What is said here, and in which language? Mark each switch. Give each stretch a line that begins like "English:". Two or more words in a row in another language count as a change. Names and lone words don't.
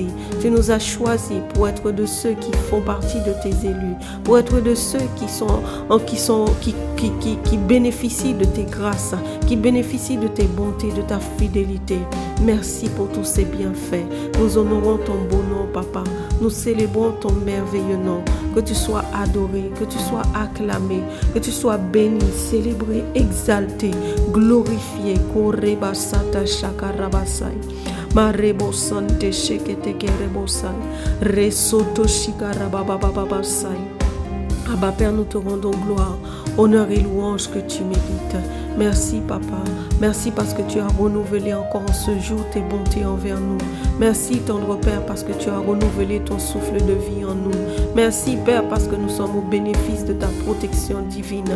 French: Tu nous as choisis pour être de ceux qui font partie de tes élus, pour être de ceux qui bénéficient de tes grâces, qui bénéficient de tes bontés, de ta fidélité. Merci pour tous ces bienfaits. Nous honorons ton beau nom, Papa. Nous célébrons ton merveilleux nom. Que tu sois adoré, que tu sois acclamé, que tu sois béni, célébré, exalté, glorifié. Koreba sata shakarabasai. Marebo sante shekete kerebosai. Resoto shikarababababasai. Abba Père, nous te rendons gloire, honneur et louange que tu mérites. Merci, Papa. Merci parce que tu as renouvelé encore ce jour tes bontés envers nous. Merci, tendre Père, parce que tu as renouvelé ton souffle de vie en nous. Merci, Père, parce que nous sommes au bénéfice de ta protection divine.